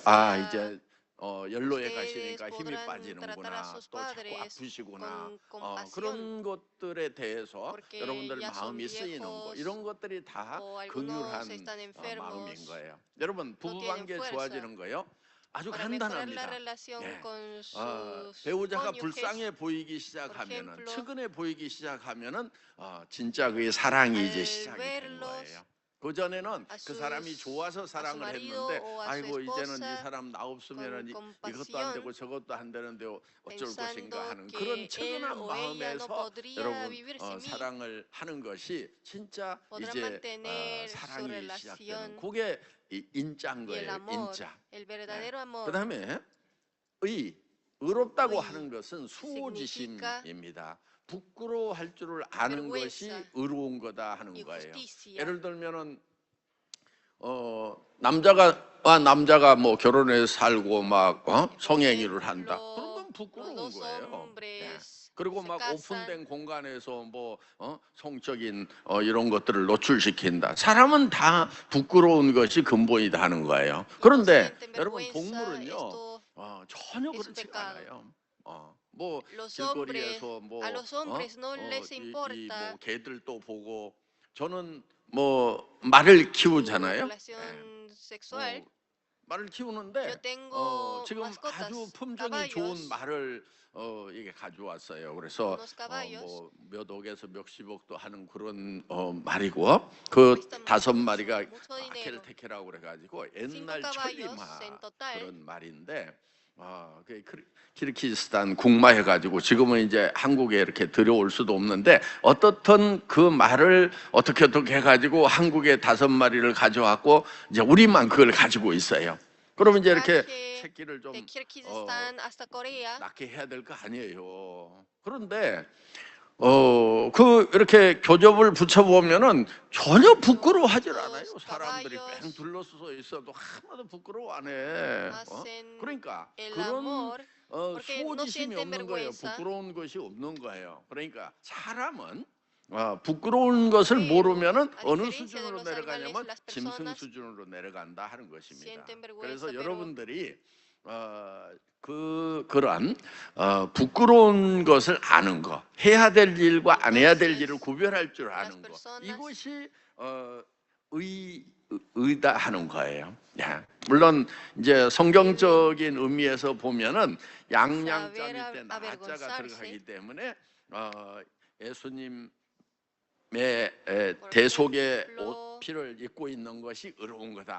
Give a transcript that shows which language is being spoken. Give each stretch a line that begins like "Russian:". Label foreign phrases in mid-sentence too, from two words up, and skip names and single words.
Korean: 아, 이제 연로에 가시니까 힘이 빠지는구나, 또 자꾸 아프시구나, 그런 것들에 대해서 여러분들 마음이 쓰이는 거, 이런 것들이 다 긍휼한 마음인 거예요. 여러분 부부관계 좋아지는 거요? 아주 간단합니다. 배우자가 불쌍해 보이기 시작하면은, 측은해 보이기 시작하면은 진짜 그의 사랑이 이제 시작이 된 거예요. 그 전에는
Spanish: a
Korean: 그 사람이
Spanish: sus-
Korean: 좋아서
Spanish: a su
Korean: 사랑을
Spanish: marido
Korean: 했는데
Spanish: o a su
Korean: 아이고 이제는 이
Spanish: esposa
Korean: 사람 나 없으면은
Spanish: con
Korean: 이것도 안 되고
Spanish: compasión,
Korean: 저것도 안 되는데 어쩔 것인가
Spanish: pensando
Korean: 하는
Spanish: que
Korean: 그런
Spanish: él
Korean: 처근한
Spanish: o ella no
Korean: 마음에서
Spanish: podría
Korean: 여러분
Spanish: vivir sin mí,
Korean: 사랑을 하는 것이 진짜
Spanish: podrá
Korean: 이제
Spanish: mantener su
Korean: 사랑이 시작되는
Spanish: relación
Korean: 그게 인자인
Spanish: y el
Korean: 거예요.
Spanish: amor,
Korean: 인자.
Spanish: el verdadero amor.
Korean: 그 다음에 의롭다고 의 하는 것은
Spanish: significa
Korean: 수호지심입니다. 부끄러워할 줄을 아는 것이
Spanish: vergüenza
Korean: 의로운 거다 하는
Spanish: y
Korean: 거예요.
Spanish: justicia.
Korean: 예를 들면은 남자가 뭐 결혼해서 살고 막 성행위를 한다. 그런 건
Spanish: Los
Korean: 부끄러운
Spanish: dos
Korean: 거예요. 예.
Spanish: hombres
Korean: 그리고
Spanish: se
Korean: 막
Spanish: casan,
Korean: 오픈된 공간에서 뭐 성적인 이런 것들을 노출시킨다. 사람은 다 부끄러운 것이 근본이다 하는 거예요. 그런데
Spanish: sienten
Korean: 여러분
Spanish: vergüenza,
Korean: 동물은요
Spanish: esto
Korean: 전혀
Spanish: es un
Korean: 그렇지가
Spanish: pecado.
Korean: 않아요. 뭐
Spanish: Los hombres,
Korean: 길거리에서 뭐
Spanish: a los hombres no les importa
Korean: 뭐 개들도 보고 저는 뭐 말을
Spanish: su
Korean: 키우잖아요.
Spanish: relación sexual.
Korean: 말을 키우는데
Spanish: Yo tengo
Korean: 지금
Spanish: mascotas,
Korean: 아주 품종이 좋은
Spanish: caballos,
Korean: 말을 이게 가져왔어요. 그래서
Spanish: unos caballos.
Korean: 뭐몇 억에서 몇십억도 하는 그런 말이고 그
Spanish: Cuestan
Korean: 다섯
Spanish: mucho,
Korean: 마리가
Spanish: mucho dinero.
Korean: 아켈테케라고 그래가지고
Spanish: Cinco
Korean: 옛날
Spanish: caballos
Korean: 천리마
Spanish: en total.
Korean: 그런 말인데 그 키르기스탄 국마 해가지고 지금은 이제 한국에 이렇게 들여올 수도 없는데 어떻든 그 말을 어떻게 해가지고 한국에 5마리를 가져왔고 이제 우리만 그걸 가지고 있어요. 그러면 이제 이렇게
Spanish: Traje
Korean: 새끼를 좀
Spanish: de Kirguistán hasta Corea.
Korean: 낳게 해야 될 거 아니에요. 그런데 이렇게 교접을 붙여보면은 전혀 부끄러워하질 않아요. 사람들이 뺑 둘러서 있어도 하나도 부끄러워 안 해.
Spanish: Hacen
Korean: 그러니까
Spanish: el
Korean: 그런
Spanish: amor porque no
Korean: 수호지심이
Spanish: sienten
Korean: 없는 거예요.
Spanish: vergüenza.
Korean: 부끄러운 것이 없는 거예요. 그러니까 사람은 부끄러운 것을
Spanish: Pero,
Korean: 모르면은
Spanish: a
Korean: 어느
Spanish: diferencia de
Korean: 수준으로
Spanish: los
Korean: 내려가냐면
Spanish: animales, las
Korean: 짐승
Spanish: personas
Korean: 수준으로 내려간다 하는 것입니다.
Spanish: sienten vergüenza,
Korean: 그래서
Spanish: pero
Korean: 여러분들이 그런 부끄러운 것을 아는 거, 해야 될 일과 안 해야 될 일을 구별할 줄 아는 거, 이것이 의다 하는 거예요. 물론 이제 성경적인 의미에서 보면은 양양자일 때 나자가 들어가기 때문에 예수님의 대속의 옷 피를 입고 있는 것이 의로운 거다.